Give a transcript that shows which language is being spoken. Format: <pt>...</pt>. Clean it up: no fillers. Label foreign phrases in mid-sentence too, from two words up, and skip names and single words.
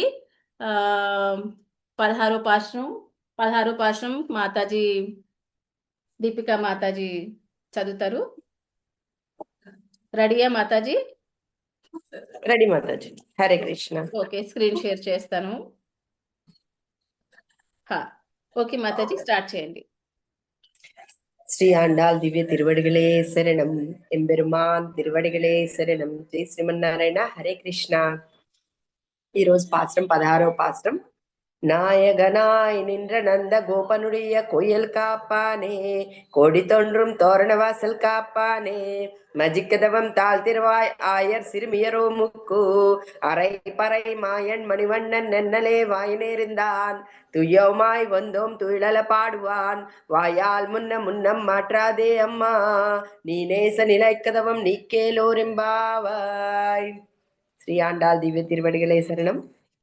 <te>ఆ 16వ పాశ్రం, 16వ పాశ్రం మాతాజీ, దీపికా మాతాజీ చదువుతారు. రెడీయా మాతాజీ? రెడీ మాతాజీ. హరే కృష్ణ. ఓకే,</te> <en>screen share</en> <te>చేస్తాను. హా, ఓకే మాతాజీ, స్టార్ట్ చేయండి.</te> <ta>ஸ்ரீ ஆண்டாள் திவ்ய திருவடிகளே சரணம். எம்பெருமான் திருவடிகளே சரணం.</ta> <te>జై శ్రీమన్నారాయణ. హరే కృష్ణ. ఈ రోజు పాశ్రం 16వ పాశ్రం.</te> <ta>நாயகனாய் நின்ற நந்த கோபனுடைய கோயில் காப்பானே, கோடி தோன்றும் தோரணவாசல் காப்பானே, மஜிக்கதவம் தாழ்த்திருவாய் ஆயர் சிறுமியரோ முக்கு, அரை பறை மாயன் மணிவண்ணன் நென்னலே வாய் நேர்ந்தான், துய்யோமாய் வந்தோம் துயிலல பாடுவான், வாயால் முன்ன முன்னம் மாற்றாதே அம்மா, நீ நேச நிலைக்கதவம் நீக்கேலோரெம்பாவாய். ஸ்ரீ ஆண்டாள் திவ்ய திருவடிகளே சரணம்.</ta>